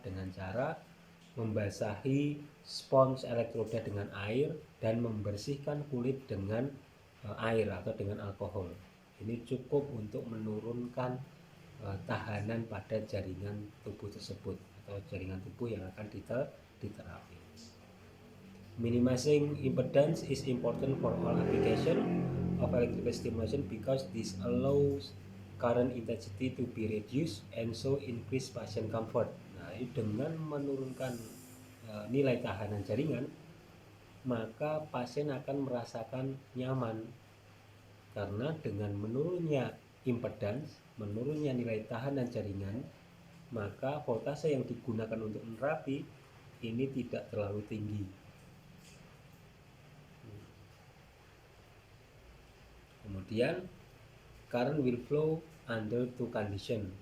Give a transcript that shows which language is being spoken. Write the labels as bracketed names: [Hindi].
[Indonesian] Dengan cara membasahi spons elektroda dengan air dan membersihkan kulit dengan air atau dengan alkohol. Ini cukup untuk menurunkan tahanan pada jaringan tubuh tersebut atau jaringan tubuh yang akan diterapi. [English] Minimizing impedance is important for all application of electrical stimulation because this allows current intensity to be reduced and so increase patient comfort. [Indonesian] Nah, dengan menurunkan nilai tahanan jaringan, maka pasien akan merasakan nyaman. Karena dengan menurunnya impedance, menurunnya nilai tahanan jaringan, maka voltase yang digunakan untuk menerapi ini tidak terlalu tinggi. [English] Kemudian current will flow under two condition.